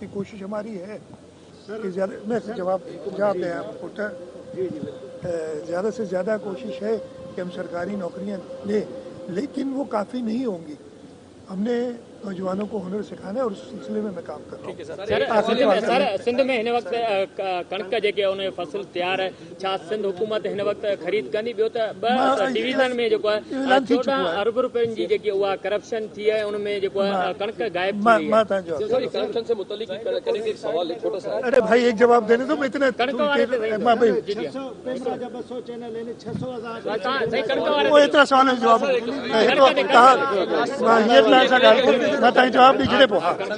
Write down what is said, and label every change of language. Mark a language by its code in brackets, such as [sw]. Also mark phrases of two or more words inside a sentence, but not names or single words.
[ur] کوشش ہماری ہے کہ جواب دیں آپ، زیادہ سے زیادہ کوشش ہے کہ ہم سرکاری نوکریاں لیں، لیکن وہ کافی نہیں ہونگی. ہمنے نوجوانوں کو ہنر سکھانا ہے اور اس سلسلے میں میں کام کر رہا ہوں. [sd] सर सिंध में हिन वक्त कणक जेके उन फसल तैयार है, छा सिंध हुकूमत हिन वक्त ख़रीद कंदी? ॿियो त डिवीज़न में जेको आहे 14 अरब रुपयनि जी जेकी उहा करप्शन थी आहे, उनमें जेको आहे कणक गायब थी वई है। [ur] کرپشن سے متعلق کرینگے ایک سوال ہے چھوٹا سا. ارے بھائی ایک جواب دینے دو، میں اتنا وہ اتنا سوال جواب جواب بھی گرے پو.